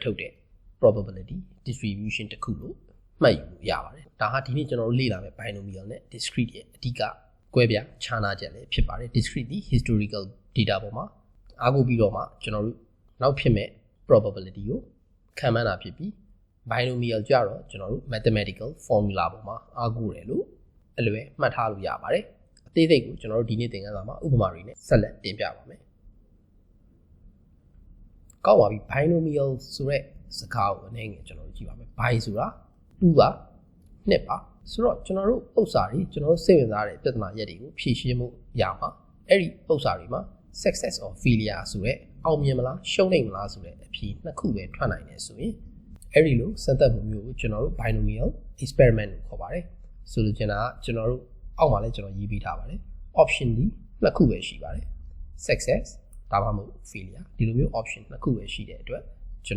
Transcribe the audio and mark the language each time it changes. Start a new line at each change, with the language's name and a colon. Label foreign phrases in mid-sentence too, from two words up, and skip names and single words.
Burmese: ထုတ်တဲ့
English: probability distribution
Burmese: တစ်ခုလို့မှတ်ယူလို့ရပါတယ်။ဒါဟာဒီနေ့ကျွန်တော်တို့လေ့လာမယ့် binomial နဲ့ discrete ရဲ့အဓိကကွဲပြားခြားနားချက်လည်းဖြစ်ပါတယ်။ discrete ဒီ
English: historical data
Burmese: ပေါ်မှာအားကိုးပြီးတော့မှကျွန်တော်တို့နောက်ဖြစ်မဲ့ probability ကိုခန့်မှန်းတာဖြစ်ပြီး binomial ကြတော့ကျွန်တော်တို့
English: mathematical formula
Burmese: ပေါ်မှာအားကိုးတယ်လို့အလွယ်မှတ်ထားလို့ရပါတယ်။အသေးစိတ်ကိုကျွန်တော်တို့ဒီနေ့သင်ခန်းစာမှာဥပမာတွေနဲ့ဆက်လက်တင်ပြပါမယ်။ ကောက်ပါပြီ binomial ဆိုတဲ့စကားကိုအနေငယ်ကျွန်တော်တို့ကြည့်ပါမယ် bi ဆိုတာ2ပါ2ပါဆိုတော့ကျွန်တော်တို့ဥစ္စာတွေကျွန်တော်တို့စိတ်ဝင်စားတဲ့ပြဿနာရက်တွေကိုဖြေရှင်းမှုရမှာအဲ့ဒီဥစ္စာတွေမှာ
English: success or failure
Burmese: ဆိုတဲ့ အောင်မြင်မလားရှုံးနိုင်မလားဆိုတဲ့အဖြေနှစ်ခုပဲထွက်နိုင်တယ်ဆိုရင်အဲ့ဒီလိုစမ်းသပ်မှုမျိုးကိုကျွန်တော်တို့
English: binomial experiment
Burmese: လို့ခေါ်ပါတယ်ဆိုလိုချင်တာကကျွန်တော်တို့အော က်မှာလည်းကျွန်တော်ရေးပေးထားပါတယ် option ဒီနှစ်ခုပဲရှိပါတယ် success ဒါမှမဟုတ် failure ဒီလိုမျိုး option နှစ်ခုပဲရှိတဲ့အတွက်ကျွန်